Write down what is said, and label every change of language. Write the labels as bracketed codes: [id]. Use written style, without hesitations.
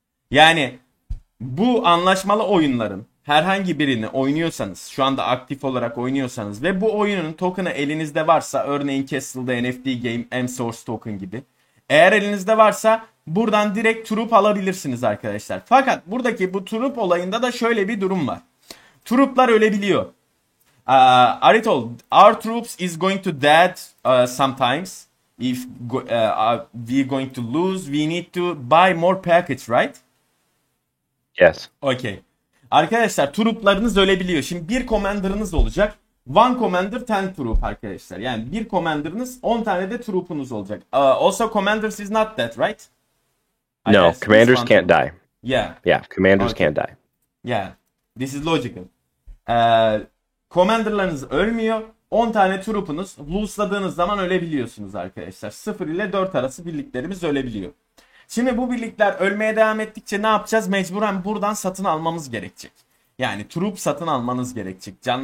[tr] Yani bu anlaşmalı oyunların herhangi birini oynuyorsanız, şu anda aktif olarak oynuyorsanız ve bu oyunun token'ı elinizde varsa, örneğin Castle'da NFT Game M-Source token gibi. Eğer elinizde varsa buradan direkt troop alabilirsiniz arkadaşlar. Fakat buradaki bu troop olayında da şöyle bir durum var. Trooplar ölebiliyor. [en] Aridhol, our troops is going to dead sometimes. If we going to lose, we need to buy more packets, right? Yes. Okay. [tr] Arkadaşlar trooplarınız ölebiliyor. Şimdi bir commander'ınız olacak. One commander 10 troop arkadaşlar. Yani bir commander'ınız 10 tane de troopunuz olacak. [en] Also commanders is not dead, right? No, commanders can't die. Yeah. Yeah, commanders can't die. Yeah. This is logical. [tr] Commander'larınız ölmüyor. 10 tane troopunuz loose'ladığınız zaman ölebiliyorsunuz arkadaşlar. 0 ile 4 arası birliklerimiz ölebiliyor. Şimdi bu birlikler ölmeye devam ettikçe ne yapacağız? Mecburen buradan satın almamız gerekecek. Yani troop satın almanız gerekecek.